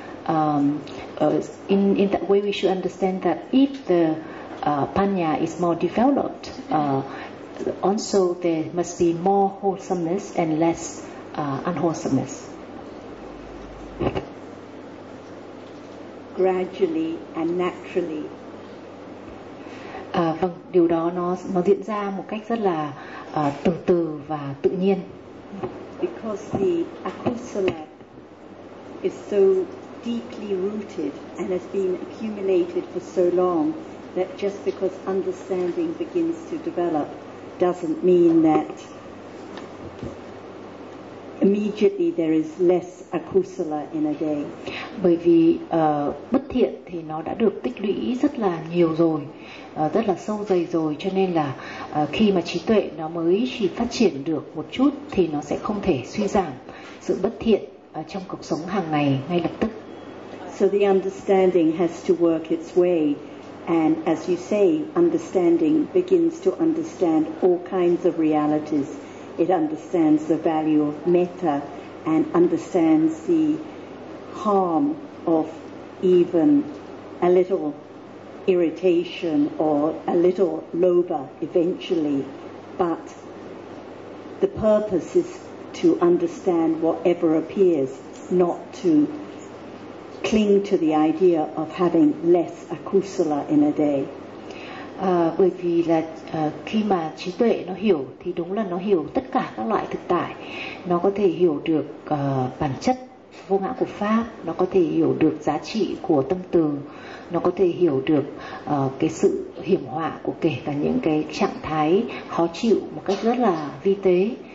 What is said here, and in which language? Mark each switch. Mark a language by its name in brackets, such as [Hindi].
[English] In that way, we should understand that if the panya is more developed, also there must be more wholesomeness and less unwholesomeness. Gradually and naturally. [Vietnamese] Vâng, điều đó nó diễn ra một cách rất là từ từ và tự nhiên. [English] Because the akusala is so deeply rooted and has been accumulated for so long that just because understanding begins to develop doesn't mean that immediately there is less akusala in a day. [Vietnamese] Bởi vì bất thiện thì nó đã được tích lũy rất là nhiều rồi, rất là sâu dày rồi, cho nên là khi mà trí tuệ nó mới chỉ phát triển được một chút thì nó sẽ không thể suy giảm sự bất thiện trong cuộc sống hàng ngày ngay lập tức. [English] So the understanding has to work its way, and as you say, understanding begins to understand all kinds of realities. It understands the value of metta and understands the harm of even a little irritation or a little lobha eventually, but the purpose is to understand whatever appears, not to cling to the idea of having less akusala in a day. [Vietnamese] Bởi vì là khi mà trí tuệ nó hiểu thì đúng là nó hiểu tất cả các loại thực tại, nó có thể hiểu được bản chất vô ngã của pháp, nó có thể hiểu được giá trị của tâm từ, nó có thể hiểu được cái sự hiểm họa của kể cả những cái trạng thái khó chịu một cách rất là vi tế.